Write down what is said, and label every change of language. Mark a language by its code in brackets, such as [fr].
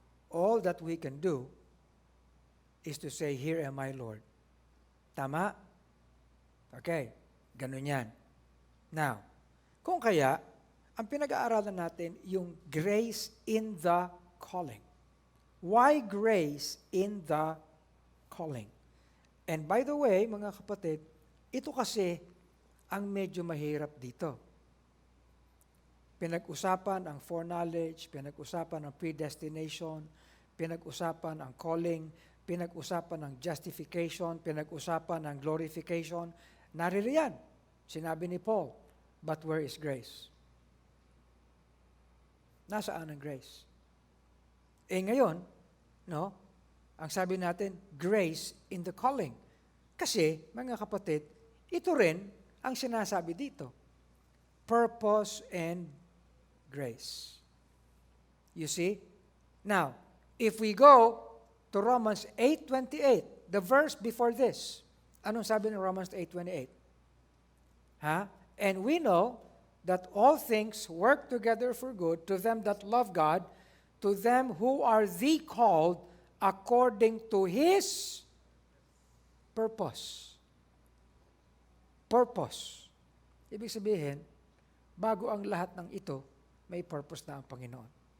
[en] All that we can do is to say, here am I, Lord. [tl] Tama? Okay. Ganun yan. Now, kung kaya, ang pinag-aaralan natin, yung [en] grace in the calling. Why grace in the calling? And by the way, [tl] mga kapatid, ito kasi ang medyo mahirap dito. Pinag-usapan ang foreknowledge, pinag-usapan ang predestination, pinag-usapan ang calling, pinag-usapan ang justification, pinag-usapan ang glorification. Naririyan. Sinabi ni Paul, [en] but where is grace? [tl] Nasaan ang grace? Eh ngayon, no, ang sabi natin, [en] grace in the calling. [tl] Kasi, mga kapatid, ito rin ang sinasabi dito. [en] Purpose and grace. You see? Now, if we go to Romans 8:28, the verse before this, [tl] anong sabi ng [en] Romans 8:28? And we know that all things work together for good to them that love God, to them who are the called according to His purpose. Purpose. [tl] Ibig sabihin, bago ang lahat ng ito, may purpose na ang Panginoon.